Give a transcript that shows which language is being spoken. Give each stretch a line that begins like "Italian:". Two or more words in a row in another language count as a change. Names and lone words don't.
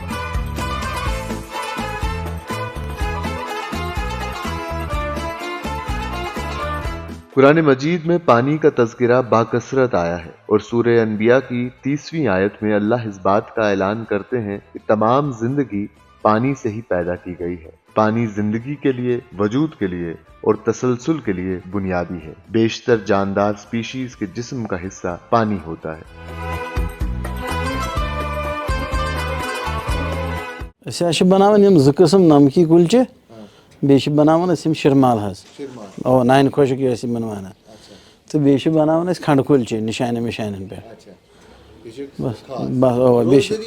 Urdu: قرآن مجید میں پانی کا تذکرہ باکثرت آیا ہے، اور سورہ انبیاء کی 30ویں آیت میں اللہ اس بات کا اعلان کرتے ہیں کہ تمام زندگی پانی سے ہی پیدا کی گئی ہے۔ پانی زندگی کے لیے، وجود کے لیے اور تسلسل کے لیے بنیادی ہے۔ بیشتر جاندار سپیشیز کے جسم کا حصہ پانی ہوتا ہے۔
Kashmiri: أسۍ بناوان یِم 2 قٕسم نمکی کُلچہِ بیٚیہِ چھِ بناوان أسۍ یِم شِرمال حظ نانہِ خۄشک ٲسۍ یِمن وَنان تہٕ بیٚیہِ چھِ بناوان أسۍ کھنڈٕ کُلچہِ نِشانٮ۪ن وِشانٮ۪ن پٮ۪ٹھ بس بیٚیہِ